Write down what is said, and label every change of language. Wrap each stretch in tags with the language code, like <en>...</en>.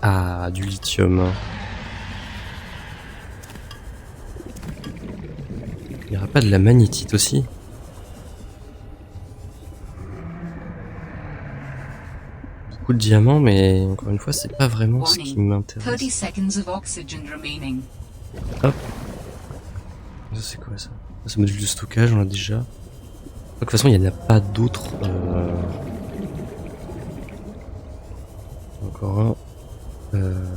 <fr>Ah, du lithium. Il n'y aura pas de la magnétite aussi? Beaucoup de diamants, mais encore une fois, c'est pas vraiment ce qui</fr> <en>Warning.</en> <fr>m'intéresse.</fr> <en>30 seconds of oxygen remaining.</en> <fr>Hop. Ça c'est quoi ça? C'est le module de stockage, on l'a déjà. De toute façon, il n'y en a pas d'autres. Encore un.</fr>